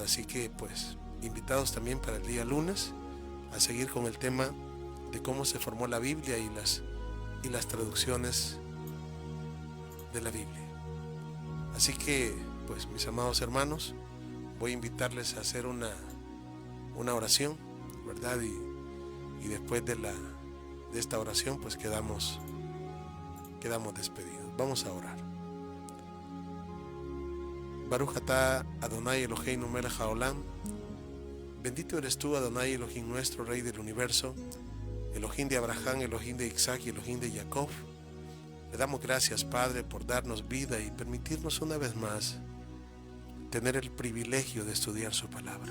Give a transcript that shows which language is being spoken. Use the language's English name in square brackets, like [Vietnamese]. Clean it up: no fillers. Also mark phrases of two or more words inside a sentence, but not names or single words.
[Spanish] Así que pues invitados también para el día lunes a seguir con el tema de cómo se formó la Biblia y las traducciones de la Biblia. Así que pues mis amados hermanos, voy a invitarles a hacer una oración, ¿verdad? Y después de esta oración pues quedamos despedidos. Vamos a orar. [Hebrew] ברוך אתה אדוני אלוהינו מלך העולם. [Spanish] Bendito eres tú, [Hebrew] אדוני אלוהים [Spanish] nuestro, Rey del universo, Elohim de Abraham, Elohim de Isaac y Elohim de Jacob. Le damos gracias, Padre, por darnos vida y permitirnos una vez más tener el privilegio de estudiar su palabra.